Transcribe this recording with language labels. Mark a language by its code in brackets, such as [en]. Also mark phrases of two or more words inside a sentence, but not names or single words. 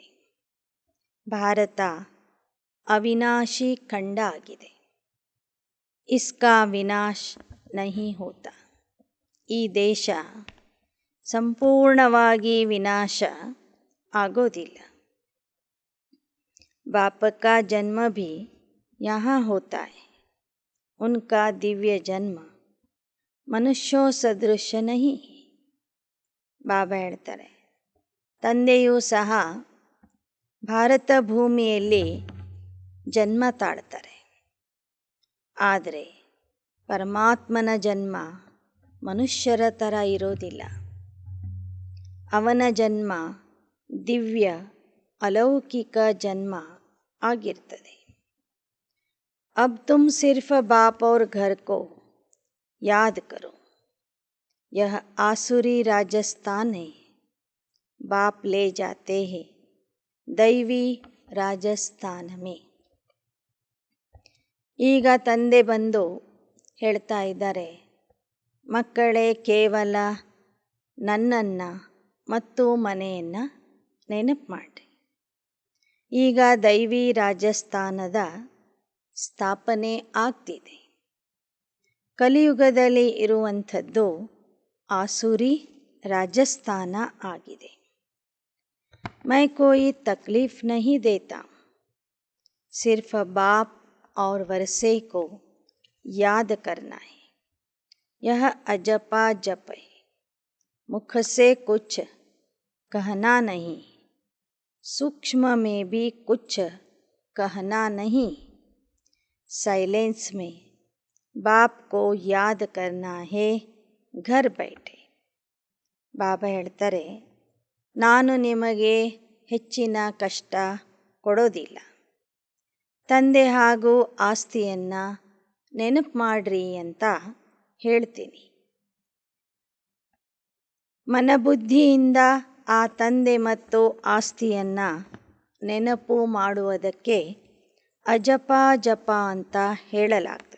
[kn] ಭಾರತ ಅವಿನಾಶಿ ಖಂಡ ಆಗಿದೆ. [hi] इसका विनाश नहीं होता. [kn] ಈ ದೇಶ ಸಂಪೂರ್ಣವಾಗಿ ವಿನಾಶ ಆಗೋದಿಲ್ಲ. [hi] बाप का जन्म भी यहाँ होता है. उनका दिव्य जन्म मनुष्यों सदृश नहीं. [kn] ಬಾಬಾ ಹೇಳ್ತಾರೆ, ತಂದೆಯೂ ಸಹ ಭಾರತ ಭೂಮಿಯಲ್ಲಿ ಜನ್ಮ ತಾಳ್ತಾರೆ. ಆದರೆ ಪರಮಾತ್ಮನ ಜನ್ಮ ಮನುಷ್ಯರ ಥರ ಇರೋದಿಲ್ಲ. ಅವನ ಜನ್ಮ ದಿವ್ಯ [hi] अलौकिक जन्म [kn] ಆಗಿರ್ತದೆ. [hi] अब तुम सिर्फ बाप और घर को याद करो. यह आसुरी राजस्थान है. बाप ले जाते हैं दैवी राजस्थान में. [kn] ಈಗ ತಂದೆ ಬಂದು ಹೇಳ್ತಾ ಇದ್ದಾರೆ, ಮಕ್ಕಳೇ ಕೇವಲ ನನ್ನನ್ನು ಮತ್ತು ಮನೆಯನ್ನು ನೆನಪು ಮಾಡಿರಿ. ಈಗ ದೈವಿ ರಾಜಸ್ಥಾನದ ಸ್ಥಾಪನೆ ಆಗ್ತಿದೆ. ಕಲಿಯುಗದಲ್ಲಿ ಇರುವಂಥದ್ದು ಆಸುರಿ ರಾಜಸ್ಥಾನ ಆಗಿದೆ. [hi] मैं कोई तकलीफ़ नहीं देता, सिर्फ बाप और वर्षे को याद करना है. यह अजपा जप है, मुख से कुछ कहना नहीं, सूक्ष्म में भी कुछ कहना नहीं, साइलेंस में बाप को याद करना है घर बैठे. [kn] ಬಾಬಾ ಹೇಳ್ತಾರೆ, ನಾನು ನಿಮಗೆ ಹೆಚ್ಚಿನ ಕಷ್ಟ ಕೊಡೋದಿಲ್ಲ. ತಂದೆ ಹಾಗೂ ಆಸ್ತಿಯನ್ನು ನೆನಪು ಮಾಡ್ರಿ ಅಂತ ಹೇಳ್ತೀನಿ. ಮನಬುದ್ಧಿಯಿಂದ ಆ ತಂದೆ ಮತ್ತು ಆಸ್ತಿಯನ್ನು ನೆನಪು ಮಾಡುವುದಕ್ಕೆ ಅಜಪ ಜಪ ಅಂತ ಹೇಳಲಾಗ್ತದೆ.